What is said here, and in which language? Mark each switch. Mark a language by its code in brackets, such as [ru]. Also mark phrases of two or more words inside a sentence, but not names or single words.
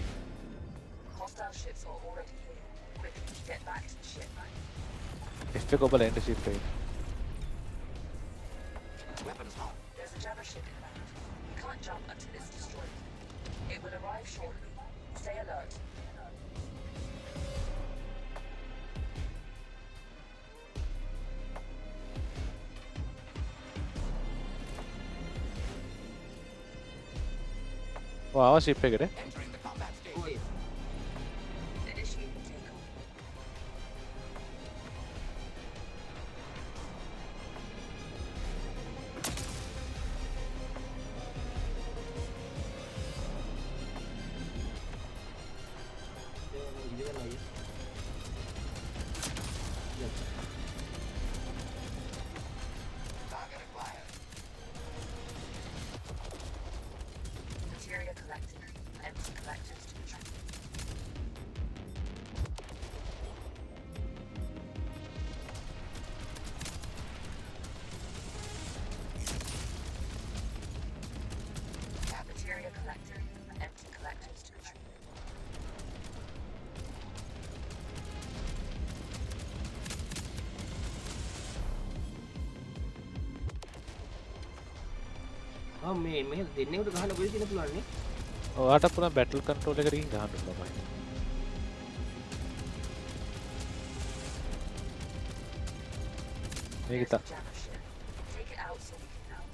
[en] Hostile ships are already here. Quickly, get back to the ship. [si] F එක ඔබලා එන්න shift එකට. [en] There's a jammer ship inbound. You can't jump until it's destroyed. It will arrive shortly. Stay alert. [si] ඔය ආවා shift එකට. කොහෙද? [en] Initiating takeoff. [si] ඉඳගෙන අයිය. [en] Materia collected. Empty collectors to the ship. Materia collected. Empty collectors to the ship. [si] මේ දෙන්නෙකුට ගහන්න කොහෙද තියෙන පුළුවන් නේ? ඔයාට පුළුවන් [en] battle control [si] එකට ගිහින් ගහන්න පුළුවන්. මේක [en] There's තා a jammer ship. Take it out so we can help.